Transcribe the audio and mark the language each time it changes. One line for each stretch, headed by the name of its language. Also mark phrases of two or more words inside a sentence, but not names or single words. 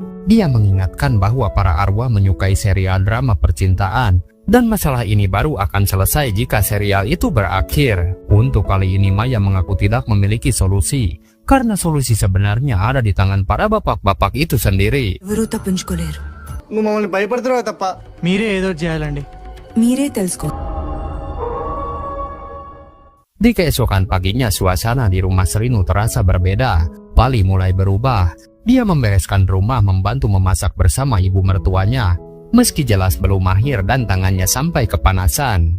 Indonesian: Dia mengingatkan bahwa para arwah menyukai serial drama percintaan, dan masalah ini baru akan selesai jika serial itu berakhir. Untuk kali ini Maya mengaku tidak memiliki solusi, karena solusi sebenarnya ada di tangan para bapak-bapak itu sendiri.
Telugu: ఎవరు తప్పించుకోలేరు. నువ్వు మమ్మల్ని భయపడుతున్నావు తప్ప మీరే ఏదో ఒకటి చేయాలండి. మీరే తెలుసుకో.
Indonesian: Di keesokan paginya suasana di rumah Srinu terasa berbeda. Pali mulai berubah. Dia membereskan rumah, membantu memasak bersama ibu mertuanya. Meski jelas belum mahir dan tangannya sampai kepanasan.